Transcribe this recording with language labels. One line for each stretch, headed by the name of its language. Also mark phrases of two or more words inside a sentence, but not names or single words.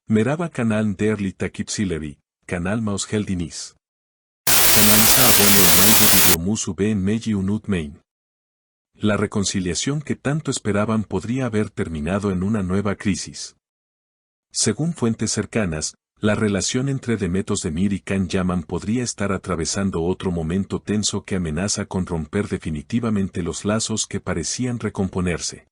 Turkish: Merhaba kanal değerli takipçileri, kanalıma hoş geldiniz. Kanalımıza abone olmayı ve videomuzu beğenmeyi unutmayın.
Spanish: La reconciliación que tanto esperaban podría haber terminado en una nueva crisis. Según fuentes cercanas, la relación entre Demet Özdemir y Can Yaman podría estar atravesando otro momento tenso que amenaza con romper definitivamente los lazos que parecían recomponerse.